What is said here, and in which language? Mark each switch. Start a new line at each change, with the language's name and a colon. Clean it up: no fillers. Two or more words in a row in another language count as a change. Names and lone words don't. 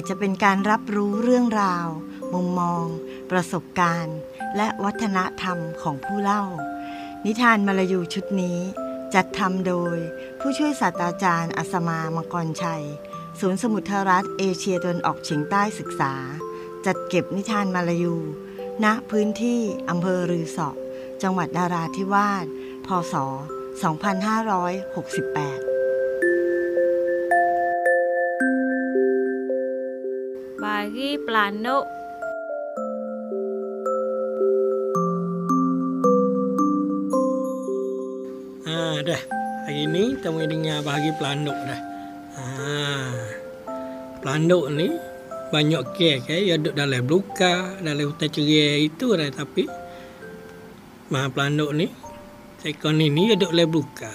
Thai: จะเป็นการรับรู้เรื่องราวมุมมองประสบการณ์และวัฒนธรรมของผู้เล่านิทานมลายูชุดนี้จัดทำโดยผู้ช่วยศาสตราจารย์อัศมามังกรชัยศูนย์สมุทรรัฐเอเชียตะวันออกเฉียงใต้ศึกษาจัดเก็บนิทานมลายูณพื้นที่อำเภอรือสอจังหวัดนราธิวาสพ. ศ. 2568
Malay: Bagi Pelanduk. Dah. Hari ni kita mau dengar bahagi pelanduk dah. Pelanduk ni banyak kes yang duduk dalam beluka, dalam hutan cerai itu dah, tapi pelanduk ni seekor ni dia duduk dalam beluka.